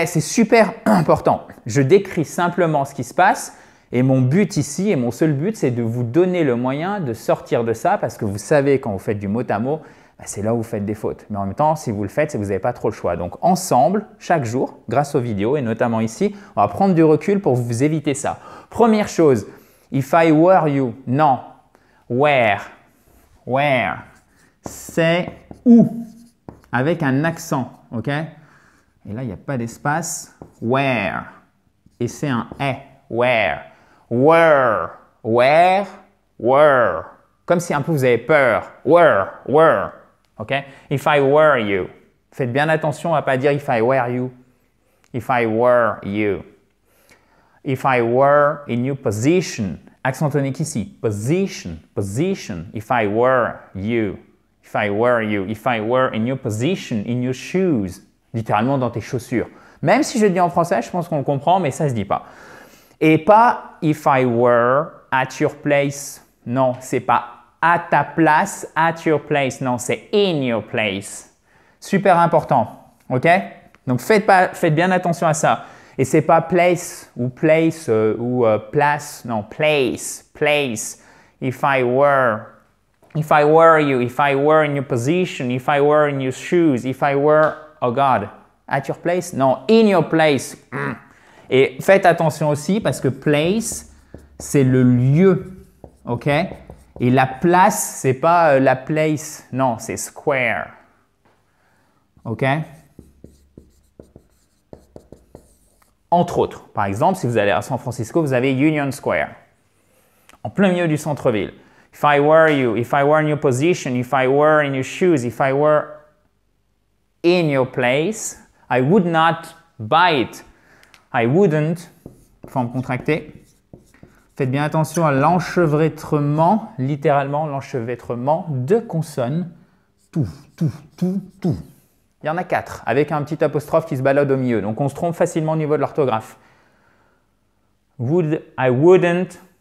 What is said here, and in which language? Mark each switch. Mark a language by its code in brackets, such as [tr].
[fr] C'est super important. Je décris simplement ce qui se passe. Et mon but ici, et mon seul but, c'est de vous donner le moyen de sortir de ça parce que vous savez, quand vous faites du mot à mot, c'est là où vous faites des fautes. Mais en même temps, si vous le faites, c'est que vous n'avez pas trop le choix. Donc, ensemble, chaque jour, grâce aux vidéos et notamment ici, on va prendre du recul pour vous éviter ça. [en] Première chose, if I were you, non. [fr] Where, c'est où, avec un accent, ok? Et là, il n'y a pas d'espace. Where, et c'est un est, where. Were, comme si un peu vous avez peur. [en] Were, ok? If I were you. [fr] Faites bien attention à ne pas dire [en] if I were you. If I were you. If I were in your position. [fr] Accent tonique ici. [en] Position. If I were you. If I were you. If I were in your position, in your shoes. [fr] Littéralement dans tes chaussures. Même si je le dis en français, je pense qu'on le comprend, mais ça ne se dit pas. Et pas [en] if I were at your place. [fr] Non, c'est pas à ta place, [en] at your place. [fr] Non, c'est [en] in your place. [fr] Super important, ok? Donc faites bien attention à ça. Et c'est pas place ou place ou place. Non, place, place. [en] If I were you, if I were in your position, if I were in your shoes, if I were, oh God, at your place? Non, in your place. [fr] Et faites attention aussi parce que place, c'est le lieu, ok? Et la place, c'est pas la place, non, c'est square, ok? Entre autres, par exemple, si vous allez à San Francisco, vous avez Union Square, en plein milieu du centre-ville. [en] If I were you, if I were in your position, if I were in your shoes, if I were in your place, I would not buy it. I wouldn't, [fr] forme contractée. Faites bien attention à l'enchevêtrement, littéralement l'enchevêtrement de consonnes. Tout. Il y en a 4, avec un petit apostrophe qui se balade au milieu. Donc on se trompe facilement au niveau de l'orthographe. [en] Would, I wouldn't.